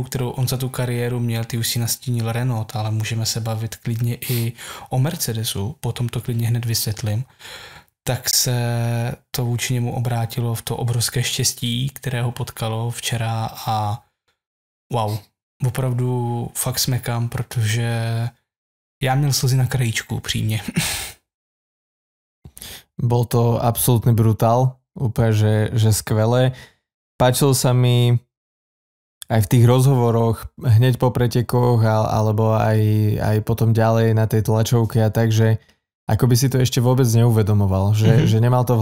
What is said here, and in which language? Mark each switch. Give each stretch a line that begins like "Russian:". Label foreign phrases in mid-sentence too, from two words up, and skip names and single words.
Czech: kterou on za tu kariéru měl, ty už si nastínil Renault, ale můžeme se bavit klidně i o Mercedesu, potom to klidně hned vysvětlím, tak se to vůči němu obrátilo v to obrovské štěstí, které ho potkalo včera a wow, opravdu fakt smekám, protože já měl slzy na krajíčku, přímě.
Slovak: Bol to absolútny brutál, úplne, že skvelé. Páčilo sa mi aj v tých rozhovoroch hneď po pretekoch alebo aj potom ďalej na tej tlačovke a tak, že ako by si to ešte vôbec neuvedomoval, že nemal to v